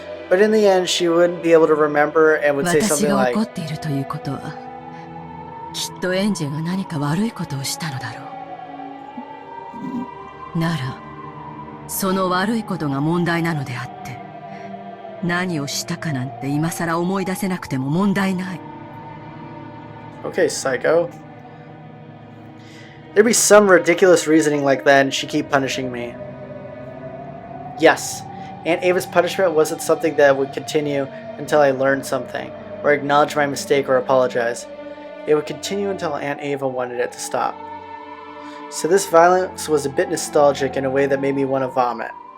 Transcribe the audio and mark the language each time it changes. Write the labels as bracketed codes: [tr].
[en] But in the end, she wouldn't be able to remember and would say something like, [ja] 私が怒っているということは、きっとエンジェが何か悪いことをしたのだろう。なら、その悪いことが問題なのであって、何をしたかなんて今さら思い出せなくても問題ない。 [en] Okay, psycho. There'd be some ridiculous reasoning like that and she'd keep punishing me. Yes, Aunt Ava's punishment wasn't something that would continue until I learned something, or acknowledged my mistake or apologized. It would continue until Aunt Ava wanted it to stop. So this violence was a bit nostalgic in a way that made me want to vomit.